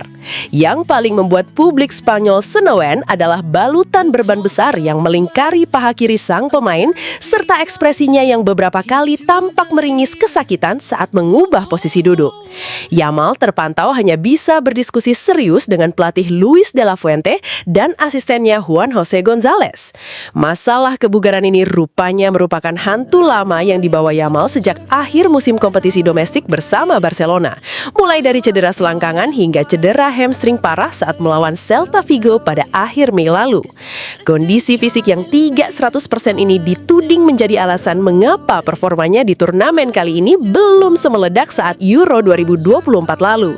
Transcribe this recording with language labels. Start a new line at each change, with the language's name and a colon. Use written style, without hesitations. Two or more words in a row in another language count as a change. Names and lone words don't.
Indonesian: Yang paling membuat publik Spanyol senewen adalah balutan berban besar yang melingkari paha kiri sang pemain serta ekspresinya yang beberapa kali tampak meringis kesakitan saat mengubah posisi duduk. Yamal terpantau hanya bisa berdiskusi serius dengan pelatih Luis de la Fuente dan asistennya Juan José González. Masalah kebugaran ini rupanya merupakan hantu lama yang dibawa Yamal sejak akhir musim kompetisi domestik bersama Barcelona, mulai dari cedera selangkangan hingga cedera hamstring parah saat melawan Celta Vigo pada akhir Mei lalu. Kondisi fisik yang tidak 100% ini dituding menjadi alasan mengapa performanya di turnamen kali ini belum semeledak saat Euro 2024 lalu.